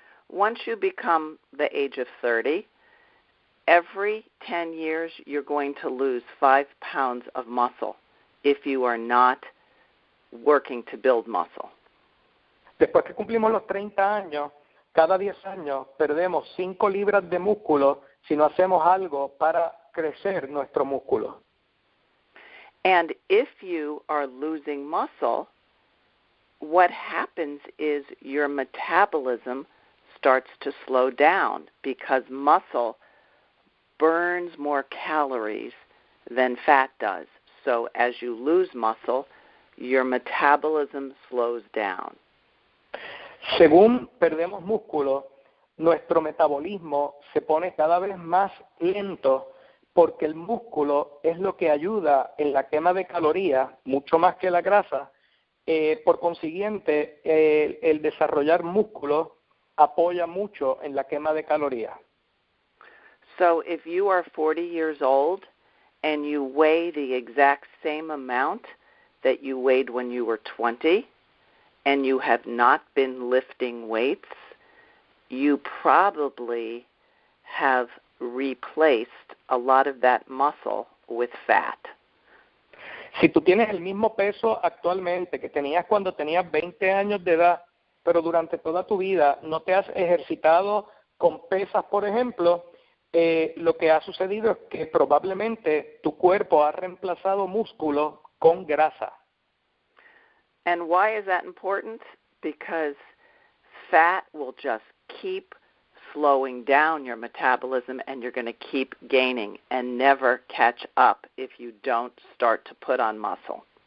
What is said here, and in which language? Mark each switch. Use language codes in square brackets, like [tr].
[en] Once you become the age of 30, every 10 years you're going to lose 5 pounds of muscle if you are not working to build muscle. [es] Después que cumplimos los 30 años, cada 10 años perdemos 5 libras de músculo si no hacemos algo para crecer nuestro músculo. [en] And if you are losing muscle, what happens is your metabolism starts to slow down because muscle burns more calories than fat does. So as you lose muscle, your metabolism slows down. [es] Según perdemos músculo, nuestro metabolismo se pone cada vez más lento porque el músculo es lo que ayuda en la quema de calorías, mucho más que la grasa. Por consiguiente, el desarrollar músculo apoya mucho en la quema de calorías. [en] So if you are 40 years old and you weigh the exact same amount that you weighed when you were 20 and you have not been lifting weights, you probably have replaced a lot of that muscle with fat. [es] Si tú tienes el mismo peso actualmente que tenías cuando tenías 20 años de edad, pero durante toda tu vida no te has ejercitado con pesas, por ejemplo, lo que ha sucedido es que probablemente tu cuerpo ha reemplazado músculo con grasa. [en] And why is that important? Because fat will just keep slowing down your metabolism and you're going to keep gaining and never catch up if you don't start to put on muscle.